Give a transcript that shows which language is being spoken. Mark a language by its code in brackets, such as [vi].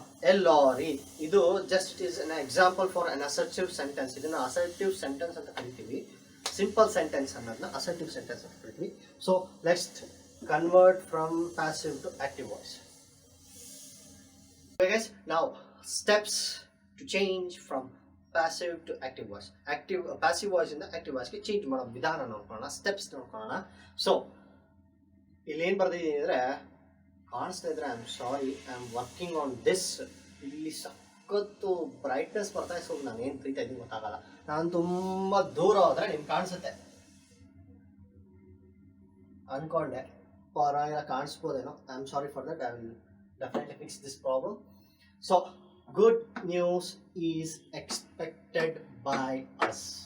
[en] L R E ಇದು just it is an example for an assertive sentence. [kn] ಇದನ್ನು assertive sentence ಅಂತ ಕರಿತೀವಿ. Simple sentence ಅನ್ನೋದನ್ನ assertive sentence ಅಂತ ಕರಿತೀವಿ. [en] So let's convert from passive to active voice. Now steps to change from passive to active voice. [kn] Passive voice ಇಂದ active voice ಗೆ change ಮಾಡೋ ವಿಧಾನ ನೋಡ್ಕೊಳ್ಳೋಣ, ಸ್ಟೆಪ್ಸ್ ನೋಡ್ಕೊಳ್ಳೋಣ. [en] so [kn] ಇಲ್ಲಿ ಏನು ಬರ್ದಿದ್ದೀನಿ ಅಂದರೆ, ಕಾಣಿಸ್ತಾ ಇದ್ರೆ [en] I am sorry, I am working on this. [kn] ಇಲ್ಲಿ ಸಖತ್ತು ಬ್ರೈಟ್ನೆಸ್ ಬರ್ತಾ ಇದೆ, ಸೊ ನಾನು ಏನು ಪ್ರೀತಾ ಇದ್ದೀನಿ ಗೊತ್ತಾಗಲ್ಲ. ನಾನು ತುಂಬ ದೂರ ಹೋದರೆ ನಿಮ್ಗೆ ಕಾಣಿಸುತ್ತೆ ಅಂದ್ಕೊಂಡೆ, ಪರವಾಗಿಲ್ಲ ಕಾಣಿಸ್ಬೋದೇನೋ. [en] I am sorry for that. I will definitely fix this problem. So good news is expected by us.